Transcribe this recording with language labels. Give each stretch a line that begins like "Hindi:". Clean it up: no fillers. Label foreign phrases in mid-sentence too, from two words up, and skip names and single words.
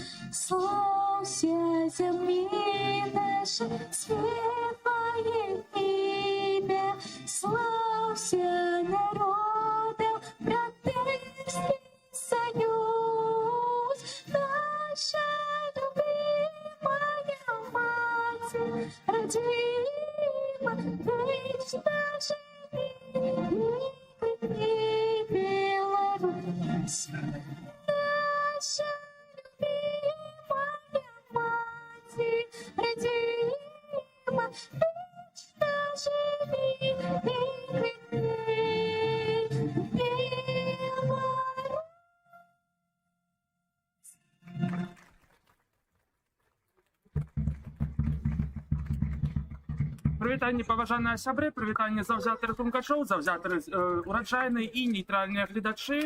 Russian: Славься земли нашей светлое имя, славься народом братерский союз, наша любимая мать, родима, вечно живи, Беларусь. Наша любимая мать, родима, вечно живи, Беларусь.
Belarusian: Прывітанне, паважаныя сябры, прывітанне заўзятары тункачоў, заўзятары ураджайныя і нейтральныя гледачы.